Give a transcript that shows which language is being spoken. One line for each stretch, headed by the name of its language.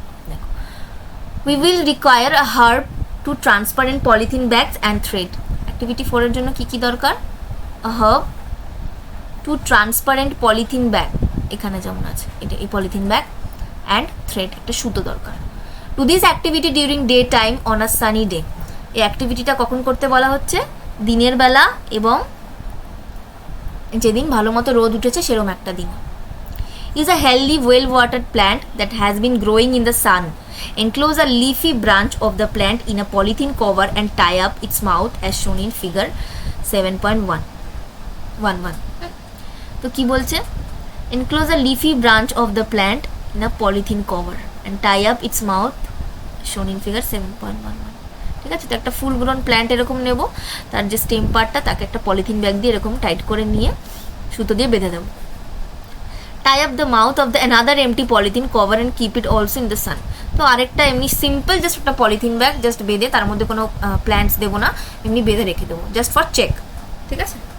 English: দেখো, we will require a herb to transparent polythene bags and thread.
Bangla: Activity 4 এর জন্য কি কি দরকার,
English: a herb to transparent polythene bag,
Bangla: এখানে যেমন আছে এটা এই পলিথিন ব্যাগ, অ্যান্ড থ্রেড, একটা সুতো দরকার।
English: To this activity during day time on a sunny day.
Bangla: এই অ্যাক্টিভিটিটা কখন করতে বলা হচ্ছে, দিনের বেলা এবং যেদিন ভালো মতো রোদ উঠেছে সেরকম একটা দিন।
English: Is a healthy well watered plant that has been growing in the sun. Enclose a leafy branch of the plant in a polythene cover and tie up its mouth as shown in figure 7.11.
Bangla: তো কি বলছে,
English: enclose a leafy branch of the plant in a polythene cover and tie up its mouth shown in figure 7.11.
Bangla: ঠিক আছে। তো একটা ফুল grown plant এরকম নেব, তার যে স্টেম পার্টটা তাকে একটা পলিথিন ব্যাগ দিয়ে এরকম টাইট করে নিয়ে সুতো দিয়ে বেঁধে দেবো।
English: Tie up the mouth of the another empty polythene cover and keep it also in the sun.
Bangla: তো আরেকটা এমনি সিম্পল জাস্ট একটা পলিথিন ব্যাগ জাস্ট বেঁধে, তার মধ্যে কোনো প্ল্যান্টস দেবো না, এমনি বেঁধে রেখে দেবো
English: just for check,
Bangla: ঠিক আছে।